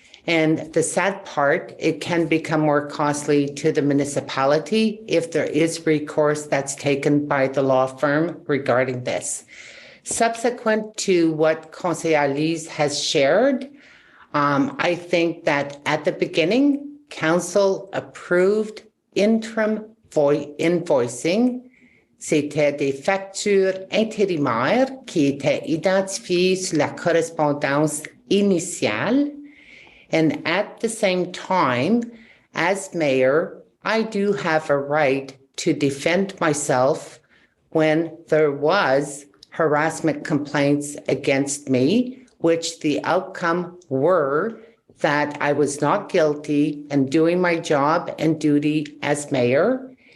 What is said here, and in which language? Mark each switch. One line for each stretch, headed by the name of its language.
English: And the sad part, it can become more costly to the municipality if there is recourse that's taken by the law firm regarding this. Subsequent to what Conseillère Lise has shared, I think that at the beginning, Council approved interim invoicing.
French: C'était des factures intérimaires qui étaient identifiées sur la correspondance initiale.
English: And at the same time, as mayor, I do have a right to defend myself when there was harassment complaints against me, which the outcome were that I was not guilty and doing my job and duty as mayor.